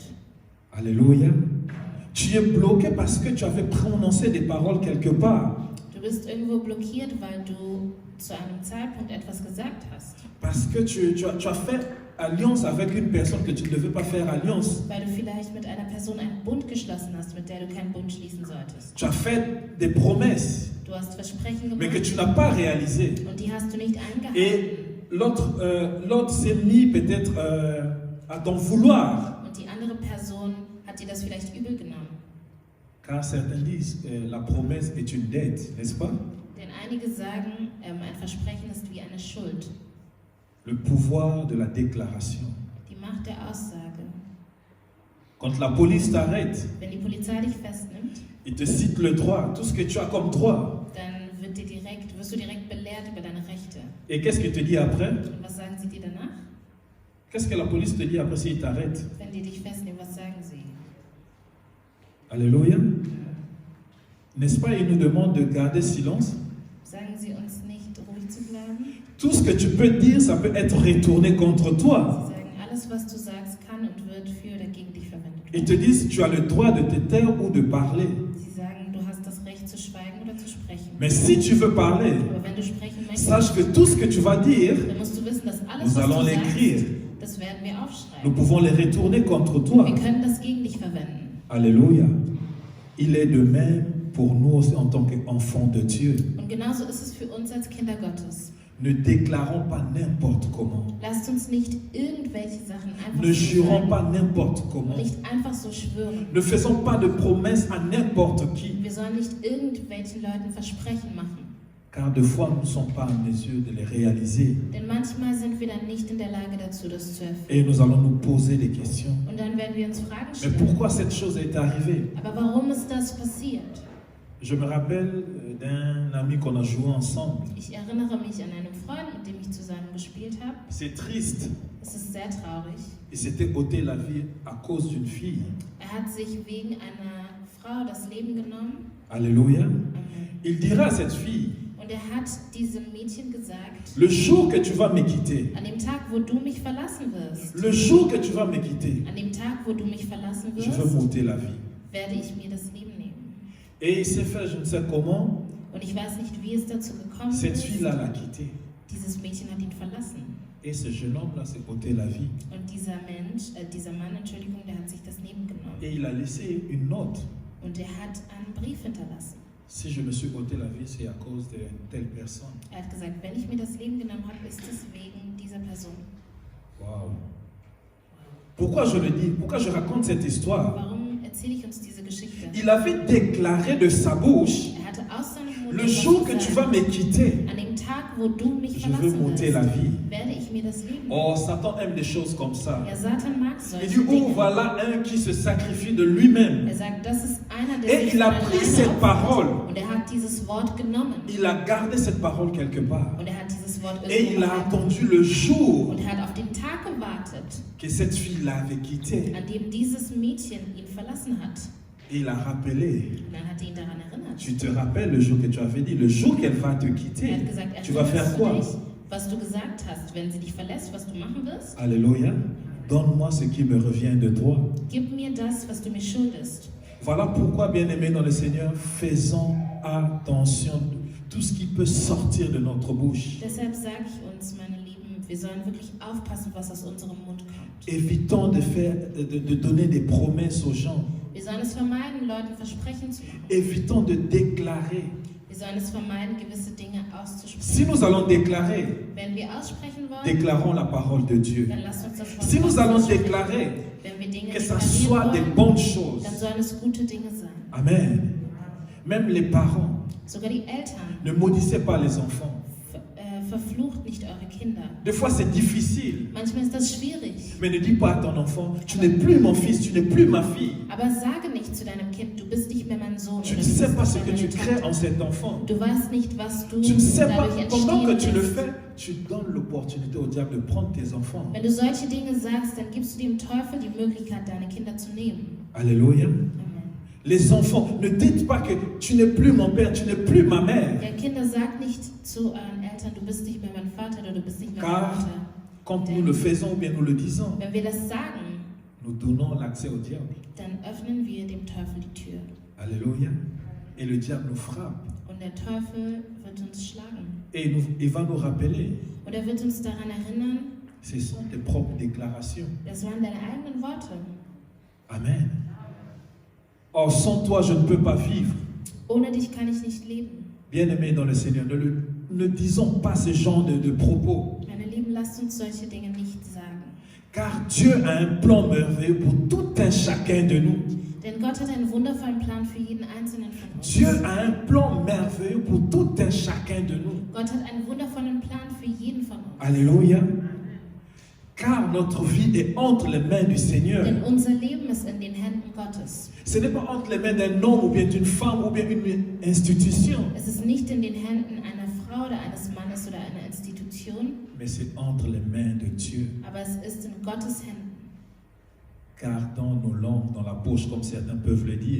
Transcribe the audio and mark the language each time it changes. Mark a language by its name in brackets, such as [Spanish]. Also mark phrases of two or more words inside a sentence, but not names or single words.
[French] Alléluia. Tu es bloqué parce que tu avais prononcé des paroles quelque part. [German] Du bist irgendwo blockiert, weil du zu einem Zeitpunkt etwas gesagt hast. [French] Parce que tu as fait alliance avec une personne que tu ne devais pas faire alliance. [German] Weil du vielleicht mit einer Person einen Bund geschlossen hast, mit der du keinen Bund schließen solltest. [French] Tu as fait des promesses, [German] Du hast Versprechen [French] mais que [German] gemacht [French] tu n'as pas réalisées. [German] und die hast du nicht eingehalten. [French] Et l'autre s'est mis peut-être à t'en vouloir. [German] Und die andere Person hat dir das vielleicht übel genommen. [French] Car certains disent la promesse est une dette, n'est-ce pas? [German] Denn einige sagen, ein Versprechen ist wie eine Schuld. [French] Le pouvoir de la déclaration. [German] Die Macht der Aussage. [French] Quand la police t'arrête, [German] Wenn die Polizei dich festnimmt, [French] il te cite le droit, tout ce que tu as comme droit. [German] dann wirst du direkt belehrt über deine Rechte. [French] Et qu'est-ce qu'il te dit après? [German] Und was sagen sie dir danach? [French] Qu'est-ce que la police te dit après s'il t'arrête? [German] Wenn die dich festnehmen, was sagen sie? [French] Alléluia. N'est-ce pas, il nous demande de garder silence? [German] Sagen sie uns nicht, ruhig zu bleiben? [French] Tout ce que tu peux dire, ça peut être retourné contre toi. [German] Sie sagen, alles, was du sagst, kann und wird für oder gegen dich verwendet [French] Ils [German] werden. [French] te disent, tu as le droit de te taire ou de parler. [German] Sie sagen, du hast das Recht zu schweigen oder zu sprechen. [French] Mais si tu veux parler, [German] Aber wenn du sprechen möchtest, [French] sache que tout ce que tu vas dire, [German] dann musst du wissen, dass alles, [French] nous [German] was [French] allons [German] du sagst, [French] l'écrire. [German] das werden wir [French] Nous [German] aufschreiben. [French] pouvons les retourner contre toi. [German] Wir können das gegen dich verwenden. [French] Alléluia. Il est de même pour nous aussi en tant qu'enfants de Dieu. [German] Und genauso ist es für uns als Kinder Gottes. [French] Ne déclarons pas n'importe comment. [German] Lasst uns nicht irgendwelche Sachen einfach [French] Ne [German] so [French] jurons [German] sagen [French] pas n'importe comment. [German] und nicht einfach so schwören. [French] Ne faisons pas de promesses à n'importe qui. [German] Wir sollen nicht irgendwelchen Leuten Versprechen machen. [French] Car des fois, nous ne sommes pas en mesure de les réaliser. [German] Denn manchmal sind wir dann nicht in der Lage dazu, das zu erfüllen. [French] Et nous allons nous poser des questions. [German] Und dann werden wir uns Fragen [French] Mais [German] stellen. [French] pourquoi cette chose est arrivée? [German] Aber warum ist das passiert? [French] Je me rappelle d'un ami qu'on a joué ensemble. [German] Ich erinnere mich an einen Freund, mit dem ich zusammen gespielt habe. [French] C'est triste. [German] Es ist sehr traurig. [French] Il s'était ôté la vie à cause d'une fille. [German] Er hat sich wegen einer Frau das Leben genommen. [French] Alléluia. Amen. Il dira à cette fille, [German] Und er hat diesem Mädchen gesagt, [French] le jour que tu vas me quitter, [German] an dem Tag, wo du mich verlassen wirst, [French] le jour que tu vas me quitter, [German] an dem Tag, wo du mich verlassen [French] je veux [German] wirst, [French] m'ôter la vie. [German] werde ich mir das Leben nehmen. [French] Et il s'est fait, je ne sais comment, [German] Und ich weiß nicht, wie es dazu gekommen [French] cette [German] ist. [French] fille-là l'a quitté. [German] Dieses Mädchen hat ihn verlassen. [French] Et ce jeune homme-là s'est ôté la vie. [German] Und dieser Mann, Entschuldigung, der hat sich das Leben genommen. [French] Et il a laissé une note. [German] Und er hat einen Brief hinterlassen. [French] Si je me suis ôté la vie, c'est à cause de telle personne. [German] Er hat gesagt, wenn ich mir das Leben genommen habe, ist es wegen dieser Person. [French] Waouh. Pourquoi je le dis? Pourquoi je raconte cette histoire? [German] Warum erzähle ich uns diese Geschichte? [French] Il avait déclaré de sa bouche, [German] Er hatte aus seinem Mund [French] le [German] etwas [French] jour que tu [German] gesagt. [French] vas me quitter, [German] An dem Tag, wo du mich [French] je veux [German] verlassen [French] m'ôter la [German] wirst, [French] vie. [German] werde ich mir das Leben nehmen. [French] Oh, Satan aime des choses comme ça. [German] Ja, Satan mag [French] Il [German] solche [French] dit, oh, [German] Dinge. [French] voilà un qui se sacrifie de lui-même. [German] Er sagt, das ist einer, der [French] Et [German] sich [French] il a [German] von [French] pris [German] alleine [French] cette [German] opfert. [French] parole. [German] Und er hat dieses Wort genommen. [French] Il a gardé cette parole quelque part. [German] Und er hat dieses Wort [French] Et il [German] irgendwo [French] a [German] gehalten. [French] attendu le jour [German] Und er hat auf den Tag gewartet, [French] que cette fille l'avait quitté. [German] an dem dieses Mädchen ihn verlassen hat. [French] Et il a rappelé. [German] Und dann hat er ihn daran erinnert. [French] Tu te rappelles le jour que tu avais dit, le jour qu'elle va te [German] Er [French] quitter, [German] hat gesagt, [French] tu vas faire [German] erinnerst du [French] quoi? [German] dich, was du gesagt hast, wenn sie dich verlässt, was du machen wirst? [French] Alléluia. Donne-moi ce qui me revient de toi. [German] Gib mir das, was du mir schuldest. [French] Voilà pourquoi, bien-aimés dans le Seigneur, faisons attention à tout ce qui peut sortir de notre bouche. [German] Deshalb sage ich uns, meine Lieben, wir sollen wirklich aufpassen, was aus unserem Mund kommt. [French] Évitons de donner des promesses aux gens. [German] Wir sollen es vermeiden, Leuten Versprechen zu machen. [French] Évitons de déclarer. [German] Wir sollen es vermeiden, gewisse Dinge [French] Si [German] auszusprechen. [French] nous allons déclarer, [German] Wenn wir aussprechen wollen, [French] déclarons la parole de Dieu. [German] dann lasst uns das Wort [French] Si nous [German] Gottes [French] allons [German] aussprechen. [French] déclarer, [German] Wenn wir Dinge [French] que ça [German] deklarieren [French] soit des [German] wollen, [French] bonnes choses. [German] dann sollen es gute Dinge sein. [French] Amen. Même les parents, [German] Sogar die Eltern, [French] ne maudissez pas les enfants. [German] verflucht nicht eure Kinder. [French] Des fois, c'est difficile. [German] Manchmal ist das schwierig. [French] Mais ne dis pas à ton enfant, tu n'es plus mon fils, tu n'es plus ma fille. [German] Aber sage nicht zu deinem Kind, du bist nicht mehr mein Sohn [French] Tu [German] oder [French] ne [German] du [French] sais [German] bist [French] pas [German] nicht [French] ce [German] mehr [French] que tu [German] meine [French] crées [German] Tochter. [French] en cet enfant. [German] Du weißt nicht, was du [French] Tu ne sais pas, [German] dadurch [French] pendant que [German] entstehen [French] tu le [German] lässt. [French] fais, tu donnes l'opportunité au diable de prendre tes enfants. [German] Wenn du solche Dinge sagst, dann gibst du dem Teufel die Möglichkeit, deine Kinder zu nehmen. [French] Alléluia. Amen. Les enfants, ne dites pas que tu n'es plus mon père, tu n'es plus ma mère. [German] Ja, Kinder, sagt nicht zu euren Eltern, du bist nicht mehr mein Vater oder du bist nicht mehr meine [French] Car [German] Mutter. [French] quand nous le faisons ou bien nous le disons, [German] Wenn wir das sagen, [French] nous donnons l'accès au diable. [German] dann öffnen wir dem Teufel die Tür. [French] Alléluia. Et le diable nous frappe. [German] Und der Teufel wird uns schlagen. [French] Et il va nous rappeler, [German] Und er wird uns daran erinnern, [French] ce sont tes propres déclarations. [German] das waren deine eigenen Worte. [French] Amen. Or, sans toi, je ne peux pas vivre. [German] Ohne dich kann ich nicht leben. [French] Bien-aimés dans le Seigneur, ne disons pas ce genre de propos. [German] Meine Lieben, lasst uns solche Dinge nicht sagen. [French] Car Dieu a un plan merveilleux pour tout un chacun de nous. [German] Denn Gott hat einen wundervollen Plan für jeden einzelnen von uns. [French] Dieu a un plan merveilleux pour tout un chacun de nous. [German] Gott hat einen wundervollen Plan für jeden von uns. [French] Alléluia. Car notre vie est entre les mains du Seigneur. [German] Denn unser Leben ist in den Händen Gottes. [French] Ce n'est pas entre les mains d'un homme ou bien d'une femme ou bien une institution. [German] Es ist nicht in den Händen einer Frau oder eines Mannes oder einer Institution, [French] Mais c'est entre les mains de Dieu. [German] aber es ist in Gottes Händen. [French] Gardons nos langues dans la poche, comme certains peuvent le dire.